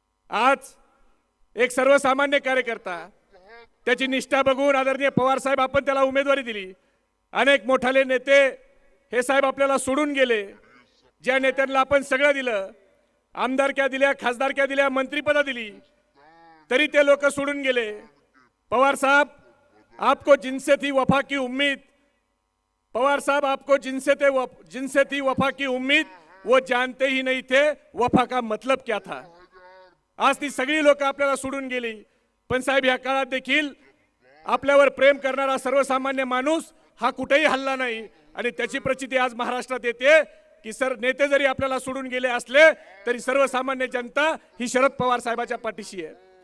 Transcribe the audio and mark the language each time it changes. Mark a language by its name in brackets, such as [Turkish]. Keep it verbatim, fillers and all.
[Marathi] आज एक सर्वसामान्य कार्यकर्ता, त्याची निष्ठा बघून आदरणीय पवारसाहेब आपण त्याला उमेदवारी दिली. अनेक मोठाले नेते हे साहेब आपल्याला सोडून गेले, ज्या नेत्यांना आपण सगळं दिलं, आमदारक्या दिल्या, खासदारक्या दिल्या, मंत्रिपदा दिली, तरी ते लोक सोडून गेले. [Hindi] पवार साहब आपको जिनसे थी वफा की उम्मीद, पवार साहब आपको जिनसे थे जिनसे थी वफा की उम्मीद, वो जानते ही नहीं थे वफा का मतलब क्या था. [Marathi] आज ती सगळी लोक आपल्याला सोडून गेली, पण साहेब या काळात देखील आपल्यावर प्रेम करणारा सर्वसामान्य माणूस हा कुठेही हल्ला नाही. आणि त्याची प्रचिती आज महाराष्ट्रात येते की सर नेते जरी आपल्याला सोडून गेले असले तरी सर्वसामान्य जनता ही शरद पवार साहेबाच्या पाठीशी आहे.